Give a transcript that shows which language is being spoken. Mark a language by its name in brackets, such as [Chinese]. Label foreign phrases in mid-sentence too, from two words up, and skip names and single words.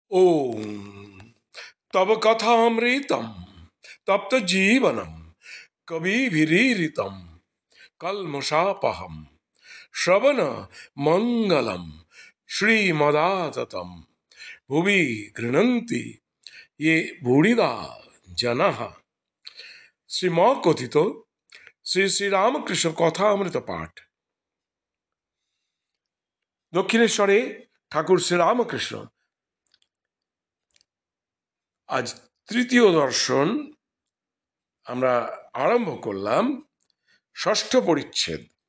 [Sanskrit] ओम तब कथामृतम तप्त जीवनम कविभिरीरितम कल्मषापहम श्रवण मंगलम श्रीमदाततम भुवि गृह्णन्ति ये भूरिदा जनः। [Bangla] শ্রীম কথিত শ্রী শ্রী রামকৃষ্ণ কথামৃত পাঠ। দক্ষিণেশ্বরে ঠাকুর শ্রীরামকৃষ্ণ আজ তৃতীয় দর্শন আমরা আরম্ভ করলাম, ষষ্ঠ পরিচ্ছেদ।